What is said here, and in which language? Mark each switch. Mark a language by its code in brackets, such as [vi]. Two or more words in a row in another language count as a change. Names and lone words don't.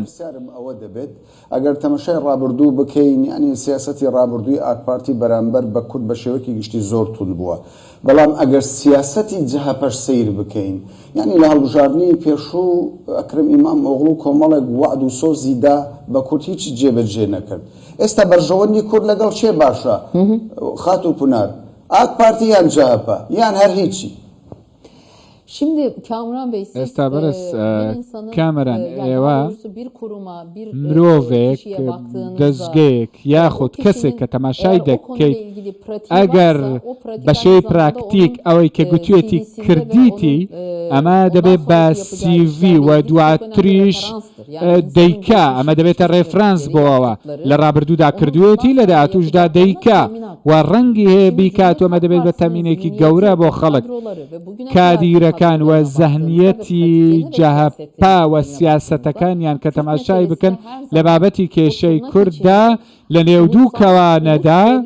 [ckb] ئەوە دەبێت ئەگەر تەمەشای ڕابردوو بکەین ینی سیاسەتی ڕابردووی ئاکپارتی بەرامبەر بە کورد بە شێوەیەکی گشتی زۆر تون بووە بەڵام ئەگەر سیاسەتی جەهەپەش سیر بکەین ینی لە هەڵبژاردننی پێشوو ئەکرم ئیمام ئۆغڵ و کۆمەڵێک وعد و سۆزیدا بە کورد هیچی جێبەجێ نەکرد ئێستا بەرژەوەندی کورد لەگەڵ چێ باشە خات و پونار ئاکپارتی یان جەهەپە یان هەر هیچی. [tr] Şimdi Kamuran Bey siz bir insanın Kamuran yani bir kuruma, bir [ckb] مرۆڤێک دەستگەیەک یاخود کەسێک کە تەماشای دەکەیت ئەگەر بەشەی پراکتیک ئەوەی کە گوتوێتی کردیتی ئەمە دەبێت بە CV و دواتریش دەیکا ئەمە دەبێتە ڕێفرانس بۆەوە لە ڕابردوودا کردوێتی لە داهاتووشدا دەیکا و ڕەنگی هەیە بیکات ئەمە دەبێت بە تەمینێکی گەورە بۆ خەڵک کادیرەکان و زەهنیەتی جەهەپا و سیاسەتەکانیان کە تەماشای بکەن لە بابەتی کێشەی کورددا لە نێودوو کەوانەدا